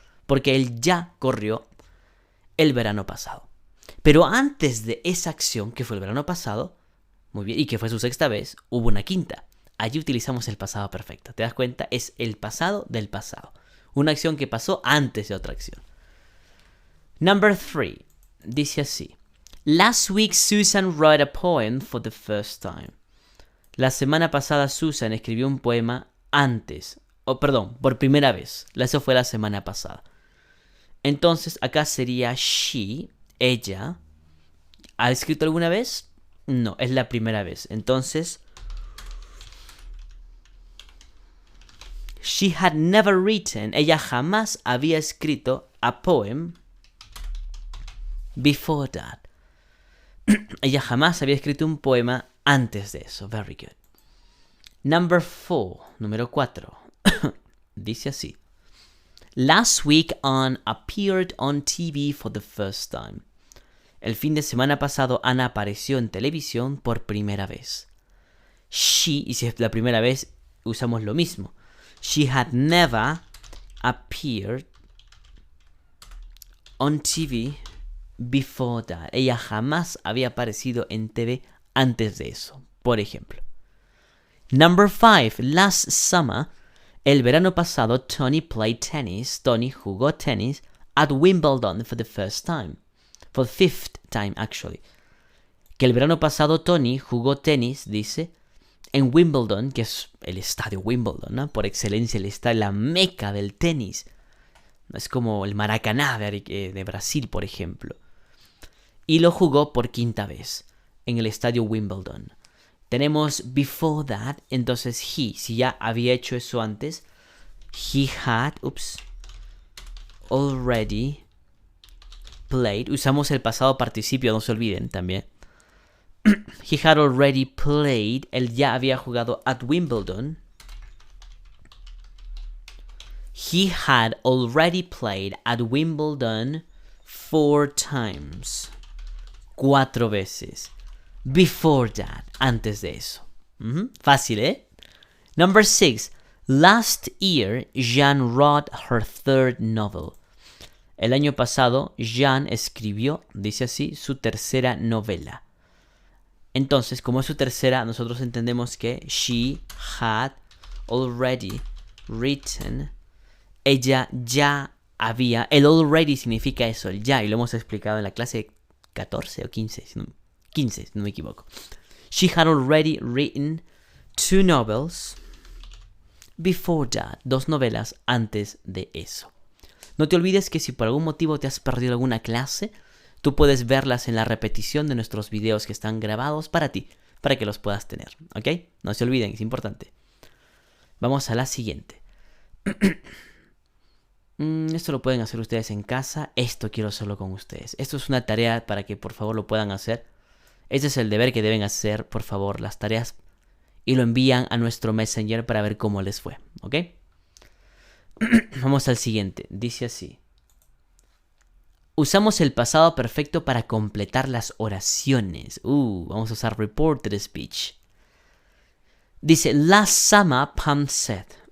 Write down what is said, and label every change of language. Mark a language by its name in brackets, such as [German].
[Spanish] Porque él ya corrió el verano pasado. Pero antes de esa acción, que fue el verano pasado, muy bien, y que fue su sexta vez, hubo una quinta. Allí utilizamos el pasado perfecto. ¿Te das cuenta? Es el pasado del pasado. Una acción que pasó antes de otra acción. [English] Number 3. [Spanish] Dice así. [English] Last week Susan wrote a poem for the first time. [Spanish] La semana pasada Susan escribió un poema por primera vez. Eso fue la semana pasada. Entonces acá sería she, ella. ¿Ha escrito alguna vez? No, es la primera vez. Entonces, she had never written. Ella jamás había escrito [English] a poem before that. [Spanish] Ella jamás había escrito un poema antes de eso. [English] Very good. Number 4. [Spanish] Número 4. Dice así. [English] Last week Anne appeared on TV for the first time. [Spanish] El fin de semana pasado Ana apareció en televisión por primera vez. She, y si es la primera vez, usamos lo mismo. [English] She had never appeared on TV before that. [Spanish] Ella jamás había aparecido en TV antes de eso, por ejemplo. [English] Number 5. Last summer, [Spanish] el verano pasado, [English] Tony played tennis. Tony [Spanish] jugó tenis [English] at Wimbledon for the first time. For the 5th time, actually. [Spanish] Que el verano pasado Tony jugó tenis, dice, en Wimbledon, que es el estadio Wimbledon, ¿no? Por excelencia, la meca del tenis. Es como el Maracaná de Brasil, por ejemplo. Y lo jugó por quinta vez en el estadio Wimbledon. Tenemos [English] before that, [Spanish] entonces he, si ya había hecho eso antes, [English] he had, already played. [Spanish] Usamos el pasado participio, no se olviden también. [English] He had already played. [Spanish] Él ya había jugado [English] at Wimbledon. He had already played at Wimbledon 4 times. [Spanish] 4 veces. [English] Before that. [Spanish] Antes de eso. Fácil, ¿eh? [English] Number 6. Last year, Jeanne wrote her 3rd novel. [Spanish] El año pasado, Jeanne escribió, dice así, su tercera novela. Entonces, como es su tercera, nosotros entendemos que [English] she had already written. [Spanish] Ella ya había, el already significa eso, el ya, y lo hemos explicado en la clase 14 o 15, 15, si no me equivoco. [English] She had already written 2 novels before that, [Spanish] 2 novelas antes de eso. No te olvides que si por algún motivo te has perdido alguna clase, tú puedes verlas en la repetición de nuestros videos que están grabados para ti, para que los puedas tener, ¿ok? No se olviden, es importante. Vamos a la siguiente. Esto lo pueden hacer ustedes en casa. Esto quiero hacerlo con ustedes. Esto es una tarea para que por favor lo puedan hacer. Este es el deber que deben hacer, por favor, las tareas. Y lo envían a nuestro Messenger para ver cómo les fue, ¿ok? Vamos al siguiente. Dice así. Usamos el pasado perfecto para completar las oraciones. Vamos a usar reported speech. Dice, [English] last summer Pam said.